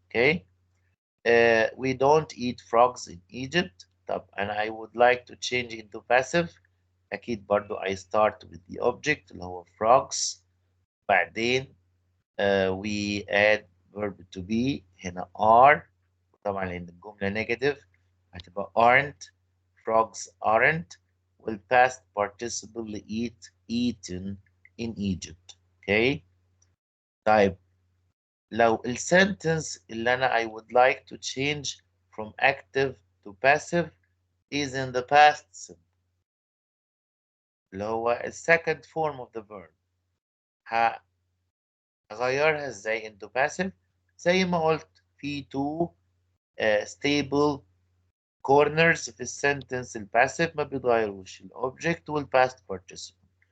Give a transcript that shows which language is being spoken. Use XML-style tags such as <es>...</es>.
<en>Okay, we don't eat frogs in Egypt. طب and I would like to change it into passive.</en> <ar>أكيد برضو</ar> <en>I start with the object</en> <ar>اللي هو</ar> <en>frogs. بعدين we add verb to be هنا are.</en> <ar>طبعا لأن الجملة negative هتبقى aren't.</ar> <en>Frogs aren't. Will past participle eat eaten in Egypt. Okay.</en> <ar>طيب لو السنتنس اللي أنا</ar> <en>I would like to change from active to passive is in the past simple</en> <ar>اللي هو</ar> <en>second form of the verb</en> <ar>هغيرها ازاي</ar> <en>into passive</en> <ar>زي ما قلت في</ar> <en>two stable corners</en> <ar>في السنتنس الباسيف ما بيتغيروش الobject والpast</ar> <en>participle.</en>